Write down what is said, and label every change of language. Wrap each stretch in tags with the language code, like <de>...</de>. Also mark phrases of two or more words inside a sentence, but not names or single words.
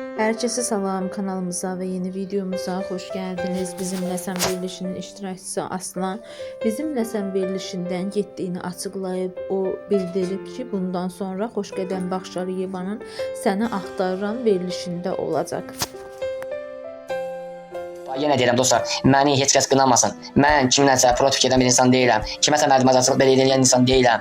<tr>Herkese salam, kanalımıza ve yeni videomuza hoş geldiniz.</tr> <az>Bizimle Sen verilişinin iştirakçısı Aslan Bizimle Sen verilişinden getdiyini açıqlayıb o bildirib ki bundan sonra Xoşqədəm Baxşaliyevanın Səni Axtarıram verilişində olacaq. Yenə deyirəm dostlar, məni heç kəs qınamasın. Mən kimdənsə profit edən bir insan deyiləm. Kiməsə mərdimazçılıq belə edən insan deyiləm.</az>